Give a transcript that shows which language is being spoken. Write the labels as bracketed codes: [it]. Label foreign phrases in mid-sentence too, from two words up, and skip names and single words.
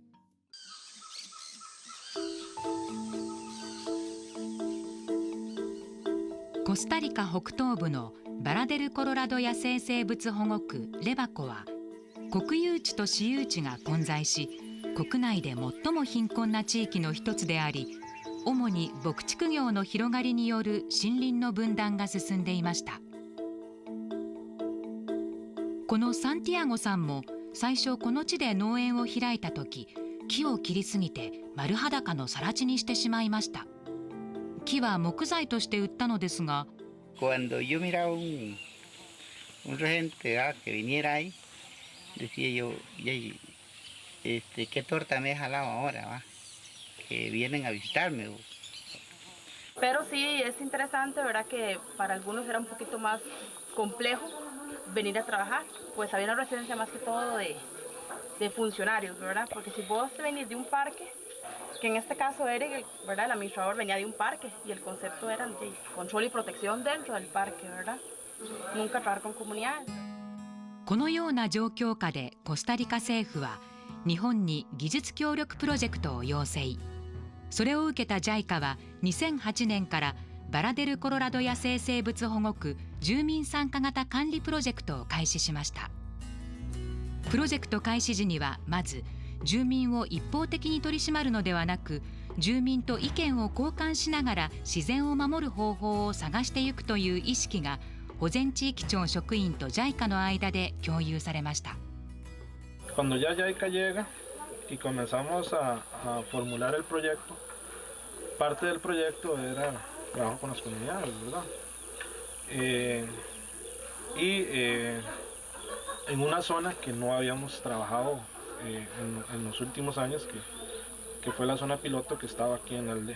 [ja] コスタリカ北東部のバラデルコロラド野生生物保護区レバコは国有地と私有地が混在し、国内で最も貧困な地域の一つであり、主に牧畜業の広がりによる森林の分断が進んでいました。このサンティアゴさんも最初この地で農園を開いた時、木を切りすぎて丸裸の更地にしてしまいました。木は木材として売ったのですが、 [es] Cuando yo miraba un regente que viniera ahí, decía yo, ¿qué torta me he jalado ahora? ¿Va? Que vienen a visitarme. Pero sí, es interesante, ¿verdad? Que para algunos era un poquito más complejo venir a trabajar, pues había una residencia más que todo de funcionarios, ¿verdad? Porque si vos venís de un parque, que en este caso Eric, ¿verdad? El administrador venía de un parque y el concepto era el de control y protección dentro del parque, ¿verdad? Nunca trabajar con comunidades. [ja] このような状況下でコスタリカ政府は日本に技術協力プロジェクトを要請。それを受けた JICA は2008年からバラデルコロラド野生生物保護区住民参加型管理プロジェクトを開始しました。プロジェクト開始時にはまず住民を一方的に取り締まるのではなく、住民と意見を交換しながら自然を守る方法を探していくという意識が保全地域庁職員と JICA の間で共有されました。 [es] Cuando ya JICA llega y comenzamos a formular el proyecto, parte del proyecto era trabajo con las comunidades, ¿verdad? En una zona que no habíamos trabajado en los últimos años, que fue la zona piloto que estaba aquí en la aldea.